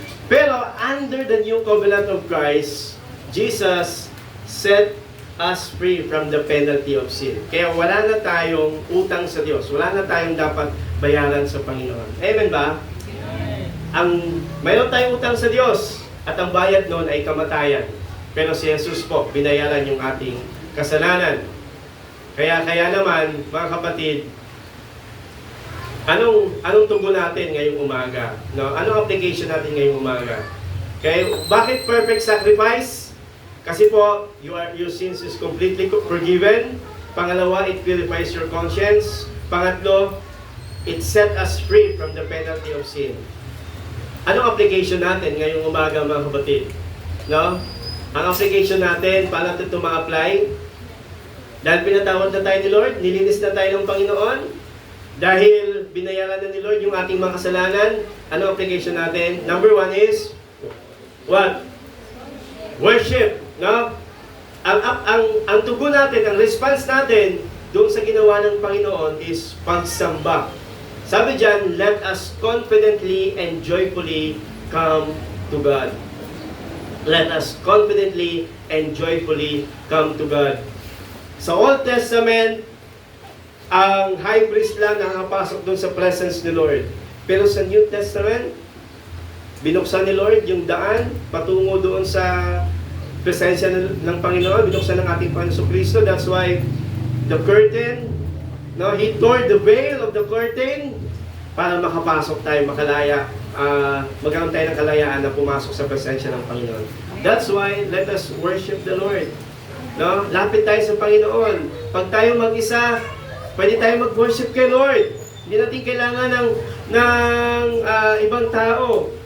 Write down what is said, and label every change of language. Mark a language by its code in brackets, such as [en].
[en] Pero under the new covenant of Christ, Jesus set us free from the penalty of sin. [tl] Kaya wala na tayong utang sa Diyos. Wala na tayong dapat bayaran sa Panginoon. Amen ba? Mayroon tayong utang sa Diyos at ang bayad noon ay kamatayan. Pero si Jesus po, binayaran yung ating kasalanan. Kaya naman, mga kapatid, anong tugon natin ngayong umaga? No? Anong application natin ngayong umaga? Kaya, bakit perfect sacrifice? Kasi po, [en] your sins is completely forgiven. Pangalawa, it purifies your conscience. Pangatlo, it set us free from the penalty of sin. [tl] Anong application natin ngayong umaga, mga kapatid? No? Ang application natin, paano ito ma-apply? Dahil pinatawad na tayo ni Lord, nilinis na tayo ng Panginoon, dahil binayaran na ni Lord yung ating mga kasalanan, anong application natin? [en] Number 1 is, what? Worship. No? [tl] Ang tugon natin, ang response natin doon sa ginawa ng Panginoon is pagsamba. Sabi dyan, [en] let us confidently and joyfully come to God. Let us confidently and joyfully come to God. [tl] Sa Old Testament, ang high priest lang nakakapasok doon sa presence ni Lord. Pero sa New Testament, binuksan ni Lord yung daan patungo doon sa presensya ng Panginoon, binuksan ng ating Panginoon Kristo. [en] That's why the curtain, [tl] no, He tore the veil of the curtain para makapasok tayo, makalaya, magkaroon tayo ng kalayaan na pumasok sa presensya ng Panginoon. [en] That's why, let us worship the Lord. No? [tl] Lapit tayo sa Panginoon. Pag tayo mag-isa, pwede tayo mag-worship kay Lord. Hindi natin kailangan ng ibang tao.